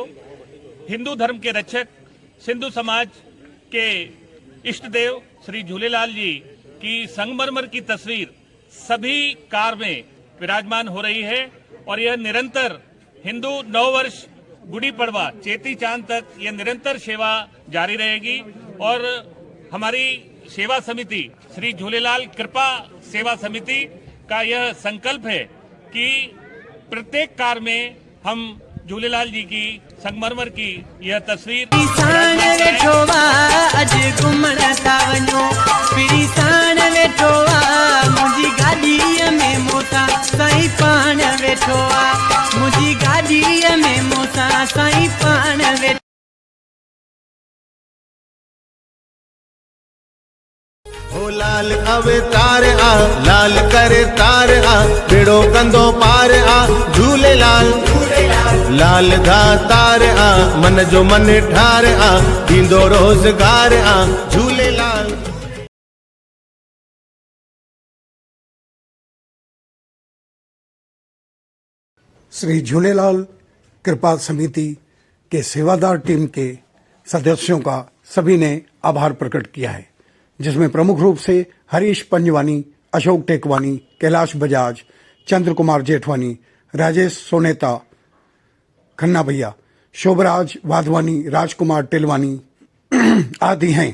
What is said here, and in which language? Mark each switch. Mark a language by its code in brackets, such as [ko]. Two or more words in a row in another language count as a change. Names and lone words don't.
[hi] हिंदू धर्म के रक्षक सिंधु समाज के इष्ट देव श्री झूलेलाल जी की संगमरमर की तस्वीर सभी कार में विराजमान हो रही है और यह निरंतर हिंदू नववर्ष, गुड़ी पड़वा, चेती चांद तक यह निरंतर सेवा जारी रहेगी। और हमारी सेवा समिति श्री झूलेलाल कृपा सेवा समिति का यह संकल्प है कि प्रत्येक कार में हम झूलेलाल जी की संगमरमर की यह तस्वीर [sd] मुंहिंजी गाॾीअ में मूंसां साईं पान वेठो आहे। मुंहिंजी गाॾीअ में मूंसां साईं पान वेठो। ओ लाल अवतार आ, लाल करे तार आ, बेड़ो कंदो पार आ, झूलेलाल लाल धा तार आ, मन जो मन ठार आ, दींदो रोजगार आ, झूलेलाल। [hi] श्री झूलेलाल कृपा समिति के सेवादार टीम के सदस्यों का सभी ने आभार प्रकट किया है, जिसमें प्रमुख रूप से हरीश पंजवानी, अशोक टेकवानी, कैलाश बजाज, चंद्र कुमार जेठवानी, राजेश सोनेता, खन्ना भैया, शोभराज वाधवानी, राजकुमार टिलवानी आदि हैं।